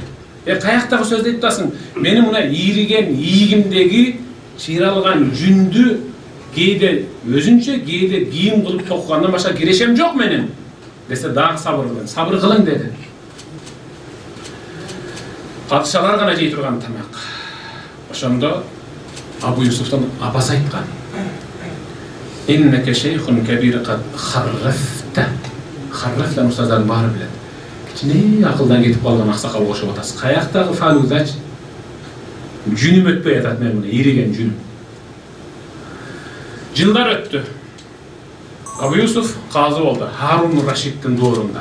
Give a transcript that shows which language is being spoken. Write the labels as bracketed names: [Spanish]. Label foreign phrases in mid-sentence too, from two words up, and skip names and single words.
[Kyrgyz] Каяктагы сөздү айтып атасың? Мени мына ийриген ийигимдеги чыйралган жүндү кээде өзүнчө, кээде кийим кылып токугандан башка кирешем жок менин. Десе дагы сабыр кылың dedi. Падышалар гана жей турган тамак. Ошондо Абу Юсуфтан апасы айткан. [Arabic] إنك شيخ كبير قد خرفت. [Kyrgyz] Харрафтан устаздар баары билет. Кичине акылдан кетип калган аксакал кошуп атасыз. Каяктагы фалудач жүнүм өтпөй атат мен муну, ириген жүнүм. Жылдар өттү. Абу Юсуф казы болду Харун Рашиддин доорунда.